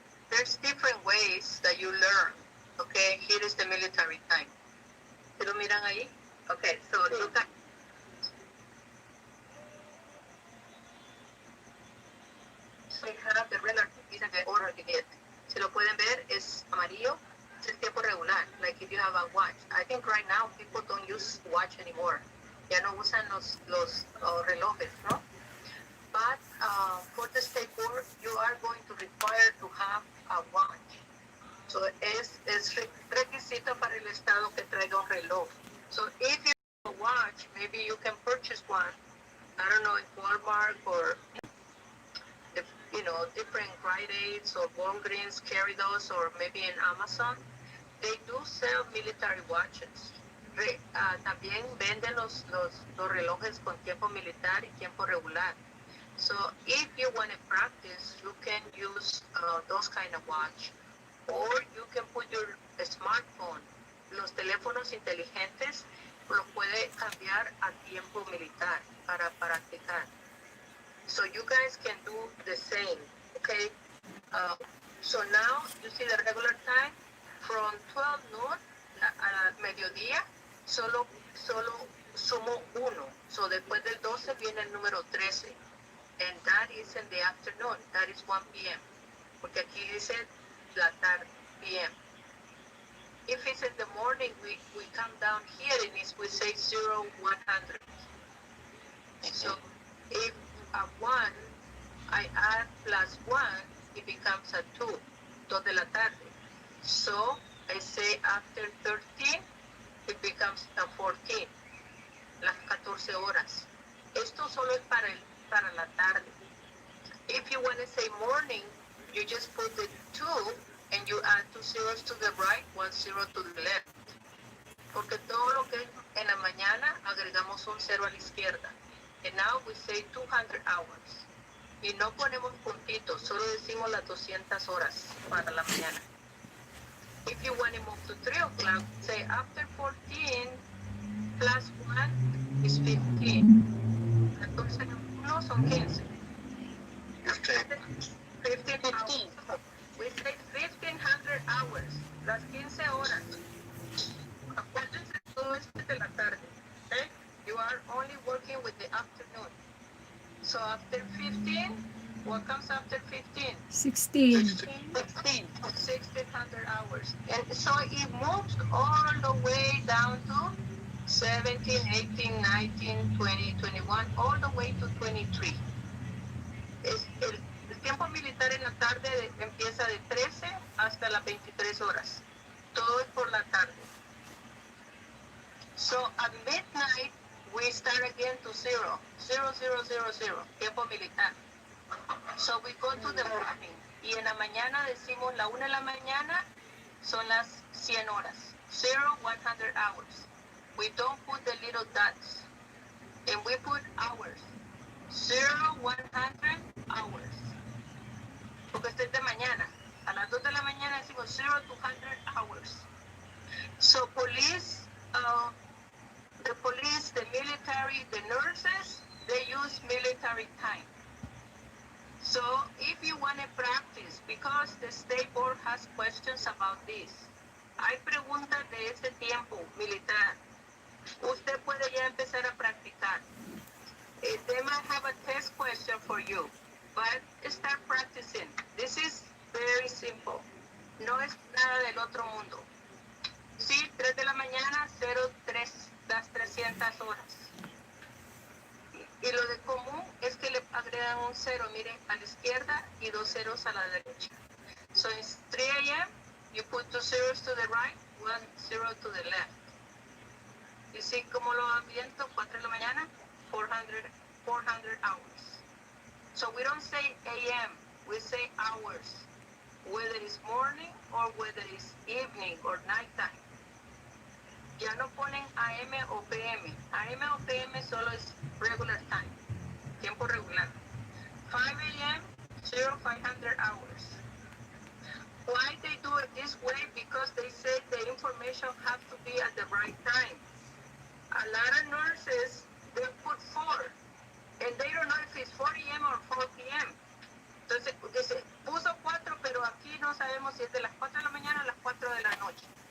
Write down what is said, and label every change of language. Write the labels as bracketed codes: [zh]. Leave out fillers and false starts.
[en] There's different ways that you learn. Okay, here is the military time. [es] ¿Sí lo miran ahí? [en] Okay, so look at. We have the regular and the order to get. [es] Si lo pueden ver, es amarillo. Es el tiempo regular. [en] Like if you have a watch. I think right now people don't use watch anymore. [es] Ya no usan los relojes, ¿no? [en] But for the state board, you are going to require to have a watch. So es [es] es requisito para el estado que traiga un reloj. [en] So if you have a watch, maybe you can purchase one, I don't know, in Walmart or, different Rite Aids or Walgreens carry those, or maybe in Amazon. They do sell military watches. [es] También venden los relojes con tiempo militar y tiempo regular. [en] So if you want to practice, you can use those kind of watch. Or you can put your smartphone. [es] Los teléfonos inteligentes los puede cambiar a tiempo militar para practicar. [en] So you guys can do the same, okay? So now you see the regular time from 12 noon [es] a mediodía, solo sumo 1. So después del 12 viene el número 13. [en] And that is in the afternoon, that is 1 p.m. [es] Porque aquí dice la tarde, p.m. [en] If it's in the morning, we come down here and we say 0, 100. So if at 1, I add plus 1, it becomes a 2, [es] 2 de la tarde. [en] So I say after 13, it becomes a 14, [es] las 14 horas. Esto solo es para la tarde. [en] If you want to say morning, you just put the 2 and you add 2 zeros to the right, 1 zero to the left. [es] Porque todo lo que es en la mañana agregamos un 0 a la izquierda. [en] And now we say 200 hours. [es] Y no ponemos puntitos, solo decimos las 200 horas para la mañana. [en] If you want to move to 3 o'clock, say after 14 plus 1 is 15. [es] 14 1 son 15. [en] 15 hours. We say 1500 hours, [es] las 15 horas. Acuérdense todo esto de la tarde, okay? [en] You are only working with the afternoon. So after 15, what comes after 15? 16. 1600 hours. And so it moves all the way down to 17, 18, 19, 20, 21, all the way to 23. [es] El tiempo militar en la tarde empieza de 13 hasta las 23 horas. Todo es por la tarde. [en] So at midnight, we start again to 0, 0, 0, 0, 0, [es] tiempo militar. [en] So we go to the morning. [es] Y en la mañana decimos la 1 de la mañana son las 100 horas. [en] 0, 100 hours. We don't put the little dots. And we put hours. 0, 100 hours. [es] Porque esto es de mañana. A las 2 de la mañana decimos 0 to 100 hours. [en] So police, the police, the military, the nurses, they use military time. So if you want to practice, because the state board has questions about this, [es] hay preguntas de este tiempo militar. Usted puede ya empezar a practicar. [en] They might have a test question for you, but start practicing. This is very simple. [es] No es nada del otro mundo. Sí, 3 de la mañana, 03, las 300 horas. Y lo de común es que le agregan un 0, miren, a la izquierda y 2 ceros a la derecha. [en] So it's 3 a.m., you put 2 zeros to the right, 1 zero to the left. You see [es] cómo lo van viendo, 4 de la mañana, [en] 400 hours. So we don't say a.m., we say hours, whether it's morning or whether it's evening or nighttime. [es] Ya no ponen AM o PM. AM o PM solo es [en] regular time, [es] tiempo regular. [en] 5 a.m., 500 hours. Why they do it this way? Because they say the information has to be at the right time. A lot of nurses, they put 4, and they don't know if it's 4 a.m. or 4 p.m. [es] Entonces, dice, puso 4, pero aquí no sabemos si es de las 4 de la mañana o las 4 de la noche.